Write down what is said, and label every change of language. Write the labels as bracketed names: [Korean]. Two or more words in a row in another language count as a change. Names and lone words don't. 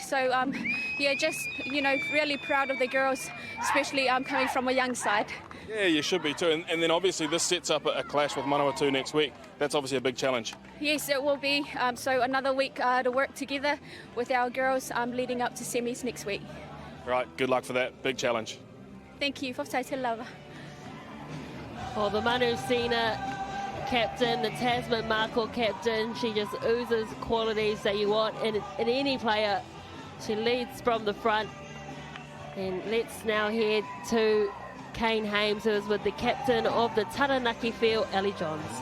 [English] So yeah, just, you know, really proud of the girls, especially coming from a young side. Yeah, you should be too. And then obviously this sets up a clash with Manawatu next week. That's obviously a big challenge. Yes, it will be. So another week to work together with our girls leading up to semis next week. Right, good luck for that. Big challenge. Thank you. Whaftai te lawa. Well, the Manu Sina captain, the Tasman Mako captain, she just oozes qualities that you want in any player. She leads from the front. And let's now head to Kane Hames, who is with the captain of the Taranaki field, Ellie Johns.